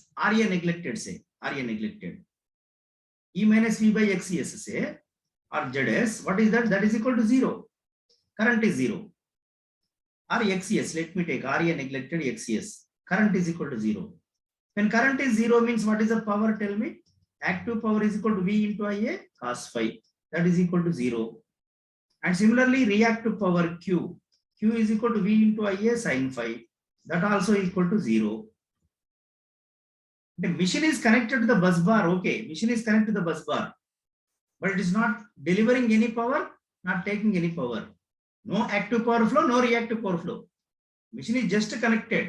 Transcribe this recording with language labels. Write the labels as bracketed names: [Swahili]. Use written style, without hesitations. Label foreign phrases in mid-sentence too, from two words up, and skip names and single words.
[English] RA neglected say. RA neglected. E minus V by XES say or ZS. What is that? That is equal to 0. Current is 0. Or XES. Let me take RA neglected XES. Current is equal to 0. When current is 0 means what is the power? Tell me. Active power is equal to V into IA cos phi. That is equal to 0. And similarly reactive power Q. Q is equal to V into IA sin phi. That also equal to 0. The machine is connected to the bus bar. Okay, machine is connected to the bus bar, but it is not delivering any power, not taking any power. No active power flow, no reactive power flow. Machine is just connected.